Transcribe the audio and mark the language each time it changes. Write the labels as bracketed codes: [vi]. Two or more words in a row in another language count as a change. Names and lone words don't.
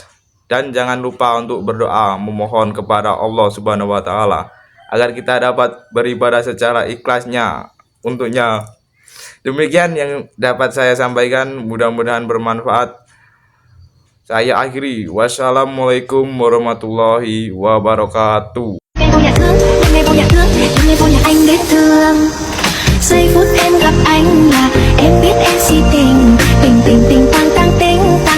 [id] Dan jangan lupa untuk berdoa memohon kepada Allah [ar] سبحانه وتعالى [id] agar kita dapat beribadah secara ikhlasnya untuknya. Demikian yang dapat saya sampaikan, mudah-mudahan bermanfaat. Saya akhiri. [ar] والسلام عليكم ورحمة الله وبركاته. [vi] Em vô nhà thương, anh đến thương. Giây phút em gặp anh là em biết em si tình. Tình tình tình tăng tăng tình.